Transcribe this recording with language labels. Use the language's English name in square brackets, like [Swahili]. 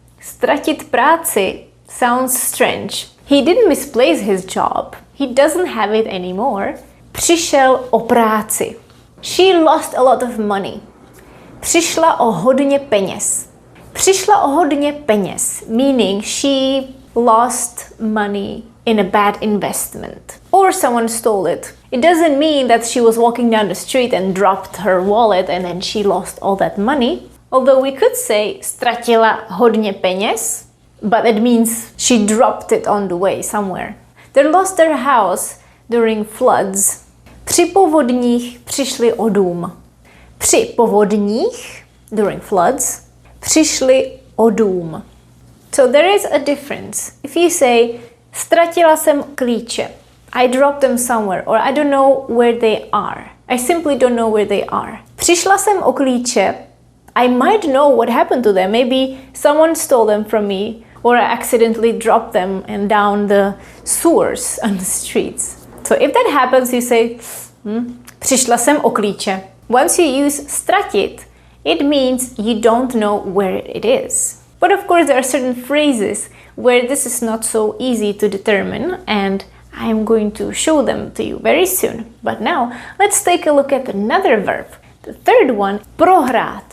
[English] Ztratit práci sounds strange. He didn't misplace his job. He doesn't have it anymore. [Czech] Přišel o práci. [English] She lost a lot of money. [Czech] Přišla o hodně peněz. [English] Přišla o hodně peněz, meaning she lost money in a bad investment. Or someone stole it. It doesn't mean that she was walking down the street and dropped her wallet and then she lost all that money. Although we could say [Czech] ztratila hodně peněz, [English] but it means she dropped it on the way somewhere. They lost their house during floods. [Czech] Při povodních přišli o dům. Při povodních, [English] during floods, [Czech] přišli o dům. [English] So there is a difference. If you say, [Czech] ztratila jsem klíče, [English] I dropped them somewhere, or I don't know where they are. I simply don't know where they are. [Czech] Přišla jsem o klíče, [English] I might know what happened to them. Maybe someone stole them from me, or I accidentally dropped them and down the sewers on the streets. So if that happens, you say, [Czech] přišla jsem o klíče. [English] Once you use ztratit, it means you don't know where it is. But of course, there are certain phrases where this is not so easy to determine, and I am going to show them to you very soon. But now, let's take a look at another verb. The third one, prohrát.